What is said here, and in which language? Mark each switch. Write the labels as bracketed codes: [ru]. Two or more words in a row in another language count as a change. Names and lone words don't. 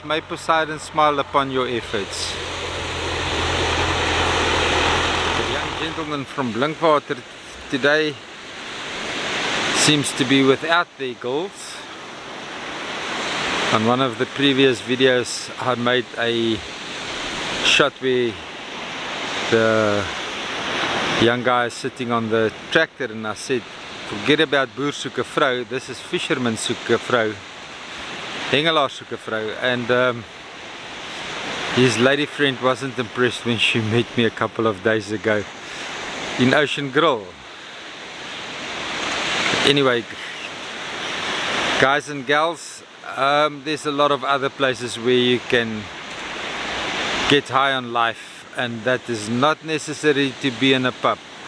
[en] May Poseidon smile upon your efforts. The young gentleman from Blinkwater today seems to be without their gills. On one of the previous videos I made a shot where the young guy is sitting on the tractor and I said, forget about [af] boer soek 'n vrou, [en] this is fisherman [af] soek 'n vrou, hengelaar soek 'n vrou. [en] And his lady friend wasn't impressed when she met me a couple of days ago in Ocean Grill. Anyway, guys and gals, there's a lot of other places where you can get high on life, and that is not necessary to be in a pub.